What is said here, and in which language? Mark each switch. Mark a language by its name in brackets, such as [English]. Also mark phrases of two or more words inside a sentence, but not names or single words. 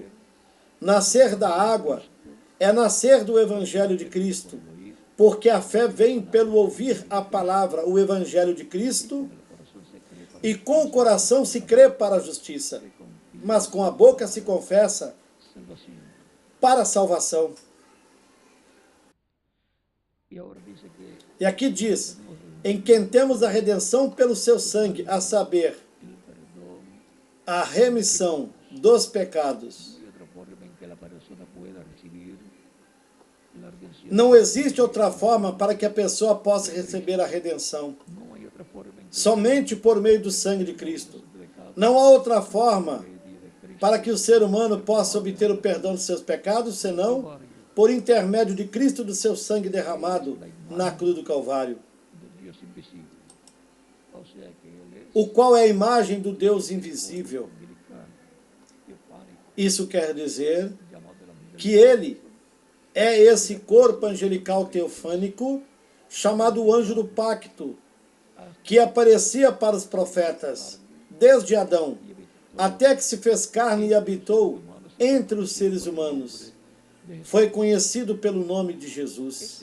[Portuguese] Nascer da água é nascer do Evangelho de Cristo, porque a fé vem pelo ouvir a palavra, o Evangelho de Cristo, e com o coração se crê para a justiça, mas com a boca se confessa [Spanish] salvación. [Portuguese] para a salvação. [Spanish] Y ahora dice que [Portuguese] E aqui diz, em quem temos a redenção pelo seu sangue, a saber, [Spanish] el perdón [Portuguese] a remissão dos pecados. [Spanish] y otra forma en que la persona pueda recibir la redención. [Portuguese] Não existe outra forma para que a pessoa possa receber a redenção. [Spanish] No hay otra forma en que [Portuguese] Somente por meio do sangue de Cristo. [Spanish] el pecado [Portuguese] Não há outra forma de Cristo para que o ser humano possa obter o perdão dos seus pecados, senão por intermédio de Cristo, do seu sangue derramado na cruz do Calvário, [Spanish] de Dios invisible. O sea que Él es [Portuguese] o qual é a imagem do Deus invisível. [Spanish] angelical, teofánico, [Portuguese] Isso quer dizer [Spanish] llamado de la mujer, [Portuguese] que ele é esse corpo angelical teofânico chamado o anjo do pacto, que aparecia para os profetas, desde Adão, até que se fez carne e habitou entre os seres humanos. Foi conhecido pelo nome de Jesus.